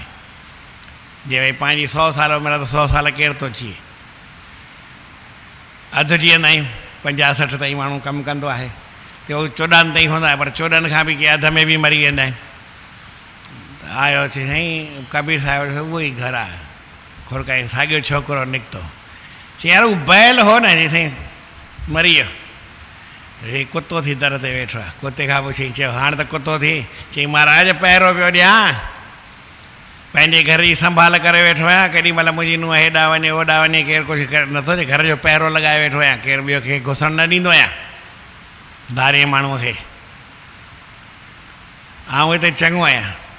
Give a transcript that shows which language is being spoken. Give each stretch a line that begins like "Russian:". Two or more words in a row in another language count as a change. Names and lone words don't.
Sindhi: जे भई पंहिंजी 100 साल उमिरि त 100 साल केरु थो जीए, अधु जीअंदा आहियूं, 50-60 ताईं माण्हू कमु कंदो आहे, त उहो 14 ताईं हूंदा आहे, पर 14 खां बि के अध में बि मरी वेंदा आहिनि। आयो चई साईं कबीर साहिब उहो ई घर आहे, खुरकाई साॻियो छोकिरो निकितो, चई यार उहो बैल हो न, चई साईं मरी वियो, हे कुतो थी दर ते वेठो आहे, कुते खां पुछी चयो हाणे त कुतो थी, चई महाराज पहिरों पियो ॾियां, पंहिंजे घर जी संभाल करे वेठो आहियां, केॾी महिल मुंहिंजी नुंहुं हेॾां वञे होॾां वञे, केरु कुझु नथो थिए, घर जो पहिरो लॻाए वेठो आहियां, केरु ॿियो खे घुसणु न ॾींदो आहियां, धारे माण्हूअ खे, आउं हिते चङो आहियां।